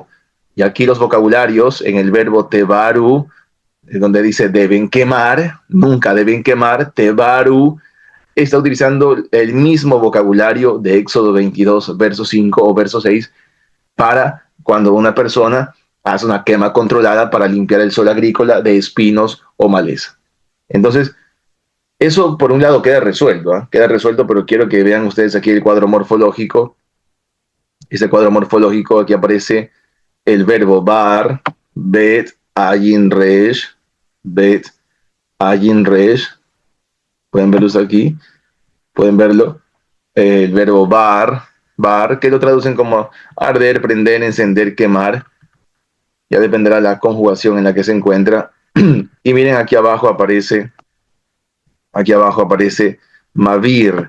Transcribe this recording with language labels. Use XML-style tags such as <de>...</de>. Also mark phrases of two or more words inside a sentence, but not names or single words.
<es>Y aquí los vocabularios en el verbo tebaru, donde dice deben quemar, nunca deben quemar, tebaru, está utilizando el mismo vocabulario de Éxodo 22, verso 5 o verso 6, para cuando una persona hace una quema controlada para limpiar el suelo agrícola de espinos o maleza. Entonces, eso por un lado queda resuelto, queda resuelto, pero quiero que vean ustedes aquí el cuadro morfológico. Este cuadro morfológico, aquí aparece el verbo bar,</es> <he>בית, עין, ריש, בית, עין, ריש.</he> <es>Pueden verlo aquí, pueden verlo. El verbo bar, que lo traducen como arder, prender, encender, quemar. Ya dependerá de la conjugación en la que se encuentra. Y miren, aquí abajo aparece mavir.</es>